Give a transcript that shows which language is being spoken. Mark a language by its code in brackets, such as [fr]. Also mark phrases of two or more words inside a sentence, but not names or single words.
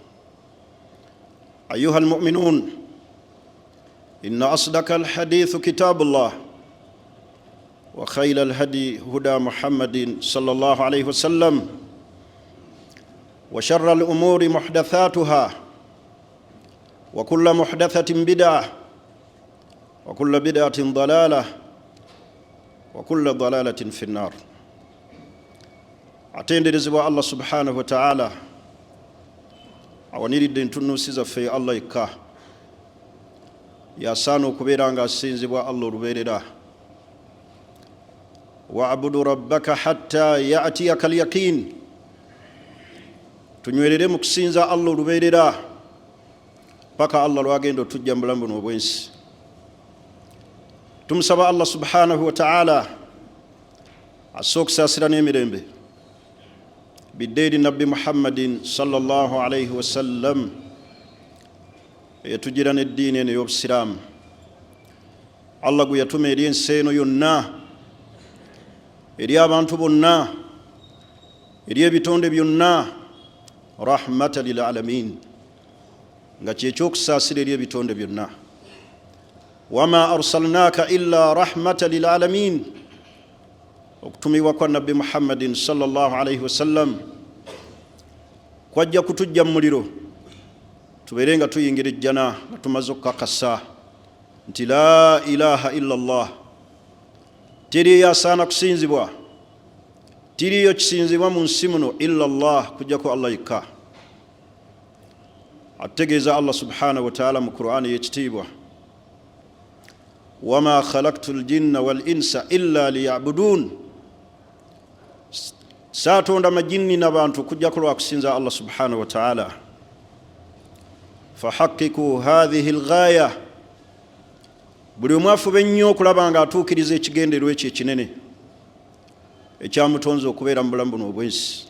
[ar] أيها المؤمنون، إن أصدق الحديث كتاب الله، وخير الهدي هدى محمد صلى الله عليه وسلم، وشر الأمور محدثاتها، وكل محدثة بدعة، وكل بدعة ضلالة، وكل ضلالة في النار. [lg] atenderezebwa [ar] الله سبحانه وتعالى [lg] awaniridde ntunuusiza ffe Allah yekka, yasaana okubeera nga asinzibwa Allah olubeerera. [ar] واعبد ربك حتى يأتيك اليقين, [lg] tunywerere mu kusinza Allah olubeerera paka Allah lwagenda otujja mu bulamu buno obwensi. Tumusaba [ar] الله سبحانه وتعالى [lg] assa okusaasira n'emirembe biddeeri nabbi Muhammadin [ar] صلى الله عليه وسلم, [lg] eyatugira n'eddiini eno ey'obusiraamu. Allah gwe yatuma eri ensi eno yonna, eri abantu bonna, eri ebitonde byonna, [ar] رحمة للعالمين, [lg] nga kyekyokusaasira eri ebitonde byonna. [ar] وما أرسلناك إلا رحمة للعالمين, [lg] okutumibwa kwa nabbi Muhammadin [ar] صلى الله عليه وسلم [lg] kwajja kutujja mu muliro, tubeere nga tuyingira ejjana nga tumaze okukakasa nti [ar] لا إله إلا الله, [lg] teriyo asaana kusinzibwa, tiriyo kisinzibwa mu nsi muno [ar] إلا الله, [lg] kujjako Allah yekka. ategeeza [ar] الله سبحانه وتعالى [lg] mu Qur'ani y'ekitiibwa: [ar] وما خلقت الجن والإنس إلا ليعبدون, [lg] saatonda majinni n'abantu kujjako lwa kusinza [ar] الله سبحانه وتعالى. فحققوا هذه الغاية, [lg] buli omu afube ennyo okulaba nga atuukiriza ekigendererwa ekyo ekinene ekyamutonze okubeera mu bulamu buno obwensi.